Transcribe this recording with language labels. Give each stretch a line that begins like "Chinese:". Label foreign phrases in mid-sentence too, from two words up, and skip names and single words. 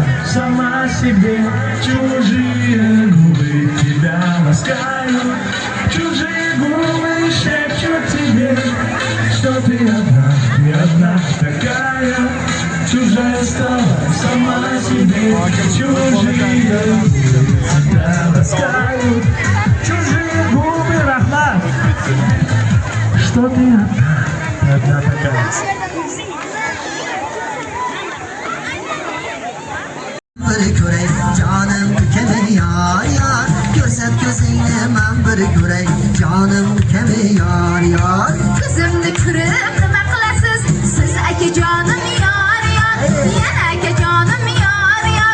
Russian: сама себе, чужие губы тебя ласкают, чужие губы шепчут тебе, что ты одна такая, чужая стала сама себе, чужие губы тебя ласкают, чужие губы рахмат, что ты одна такая.
Uzbek: bir ko'ray jonim ukami yor yor ko'rsat ko'zingni man bir ko'ray jonim ukami yor yor Ko'zimni ko'rib nima qilasiz? Siz akajonim yor yor, yana akajonim yor yor.